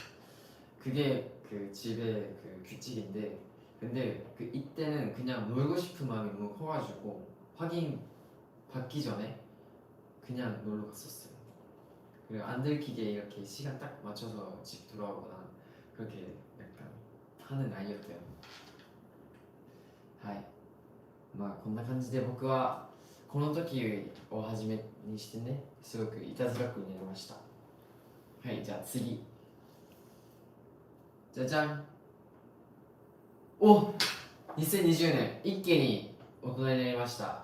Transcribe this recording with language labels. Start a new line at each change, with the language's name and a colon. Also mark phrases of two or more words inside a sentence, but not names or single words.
Korean: 그게 그 집의 그 규칙인데 근데 그 이때는 그냥 놀고 싶은 마음이 너무 커가지고 확인 받기 전에 그냥 놀러 갔었어요. 그리고 안 들키게 이렇게 시간 딱 맞춰서 집 돌아오거나 그렇게 약간 하는 아이였대요.
Japanese: はい。まあこんな感じで僕はこの時をはじめにしてねすごくいたずらっ子になりました。はい、じゃあ次。じゃじゃん。お、2020年一気に大人になりました。